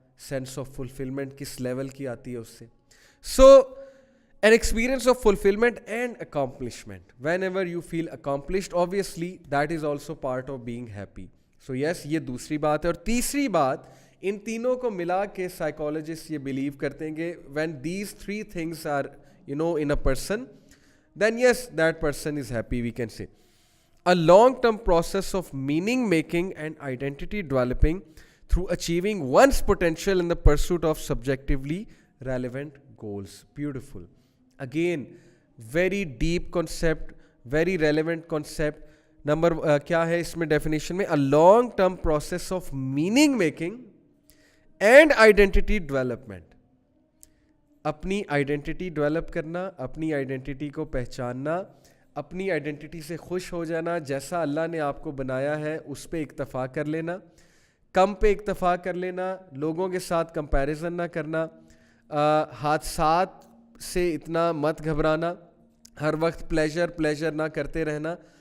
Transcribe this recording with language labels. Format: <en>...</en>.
<ur>Sense of fulfilment کس level کی آتی ہے اس سے.</ur> <en>So an experience of fulfillment and accomplishment. Whenever you feel accomplished, obviously that is also part of being happy. So yes,</en> <ur>یہ دوسری بات ہے. اور تیسری بات, ان تینوں کو ملا کے سائیکالوجسٹ یہ بلیو کرتے ہیں کہ</ur> <en>when these three things are in a person, then yes, that person is happy, we can say. A long-term process of meaning making and identity developing through achieving one's potential in the pursuit of subjectively relevant goals. Beautiful. Again, very deep concept, very relevant concept.</en> <ur>Number کیا ہے اس میں definition میں,</ur> <en>a long term process of meaning making and identity development.</en> <ur>اپنی identity develop کرنا, اپنی identity کو پہچاننا, اپنی identity سے خوش ہو جانا, جیسا اللہ نے آپ کو بنایا ہے اس پہ اکتفا کر لینا, کم پہ اکتفا کر لینا, لوگوں کے ساتھ کمپیریزن نہ کرنا, حادثات سے اتنا مت گھبرانا, ہر وقت پلیجر نہ کرتے رہنا.</ur>